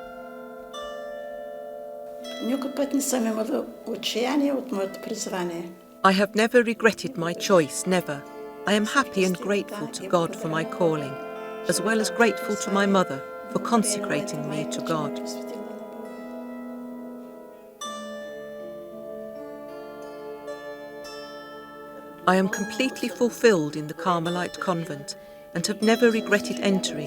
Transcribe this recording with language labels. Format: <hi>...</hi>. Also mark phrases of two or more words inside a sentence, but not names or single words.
<bg>Никой път не съм имала отчаяние от моето призвание.</bg> <en>I have never regretted my choice, never. I am happy and grateful to God for my calling, as well as grateful to my mother for consecrating me to God. I am completely fulfilled in the Carmelite convent and have never regretted entering.</en>